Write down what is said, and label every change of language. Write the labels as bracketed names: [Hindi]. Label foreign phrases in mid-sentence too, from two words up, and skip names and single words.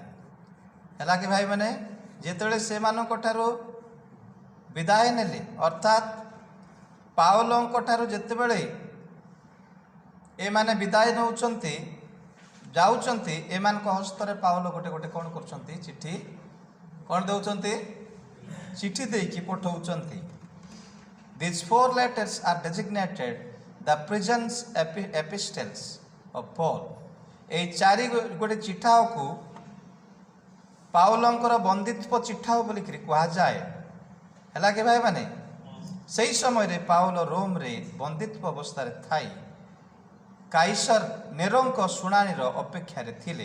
[Odia] ହେଲା କି ଭାଇମାନେ, ଯେତେବେଳେ ସେମାନଙ୍କ ଠାରୁ ବିଦାୟ ନେଲେ ଅର୍ଥାତ୍ ପାଉଲଙ୍କ ଠାରୁ ଯେତେବେଳେ ଏମାନେ ବିଦାୟ ନେଉଛନ୍ତି ଯାଉଛନ୍ତି, ଏମାନଙ୍କ ହସ୍ତରେ ପାଉଲ ଗୋଟେ ଗୋଟେ କ'ଣ କରୁଛନ୍ତି? ଚିଠି କ'ଣ ଦେଉଛନ୍ତି? ଚିଠି ଦେଇକି ପଠାଉଛନ୍ତି। [English] These 4 letters are designated the prison's epistles of Paul. [Odia] এই 4 ଗୋଟେ ଚିଠାକୁ ପାଉଲଙ୍କର ବନ୍ଦିତ୍ୱ ଚିଠା ବୋଲିକିରି କୁହାଯାଏ। ହେଲା କି ଭାଇମାନେ, ସେହି ସମୟରେ ପାଉଲ ରୋମରେ ବନ୍ଦିତ୍ୱ ଅବସ୍ଥାରେ ଥାଇ କାଇସର ନେରୋଙ୍କ ଶୁଣାଣିର ଅପେକ୍ଷାରେ ଥିଲେ।